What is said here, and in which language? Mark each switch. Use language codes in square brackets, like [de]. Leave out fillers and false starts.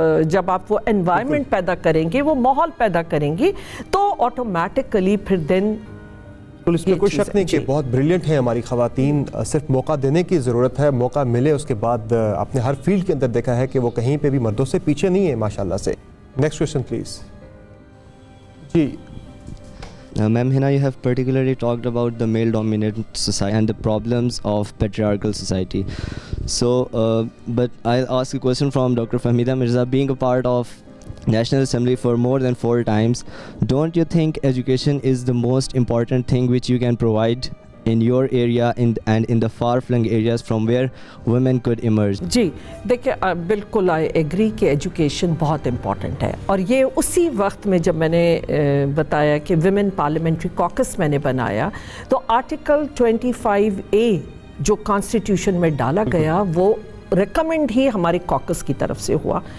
[ur] جب آپ وہ انوائرمنٹ پیدا کریں گے، وہ ماحول پیدا کریں گی، تو آٹومیٹکلی پھر دن. اس میں کوئی شک نہیں کہ بہت بریلینٹ ہیں ہماری خواتین، صرف موقع دینے کی ضرورت ہے. موقع ملے اس کے بعد آپ نے ہر فیلڈ کے اندر دیکھا ہے کہ وہ کہیں پہ بھی مردوں سے پیچھے نہیں ہے ماشاءاللہ سے. [en] Next question please. [ur] جی [en] Ma'am, Hina, you have particularly talked about the male-dominated society and the problems of patriarchal society. So, but I'll ask a question from Dr. Fahmida Mirza. Being a part of National Assembly for more than 4 times, don't you think education is the most important thing which you can provide in your area and in the far-flung areas from where women could emerge? [ur] جی دیکھیں، بالکل [en] I agree [ur] کہ education بہت important ہے. اور یہ اسی وقت میں جب میں نے بتایا کہ ویمن پارلیمنٹری کاکس میں نے بنایا، تو آرٹیکل 25A جو کانسٹیٹیوشن میں ڈالا گیا وہ ریکمنڈ ہی ہمارے کاکس کی طرف سے ہوا.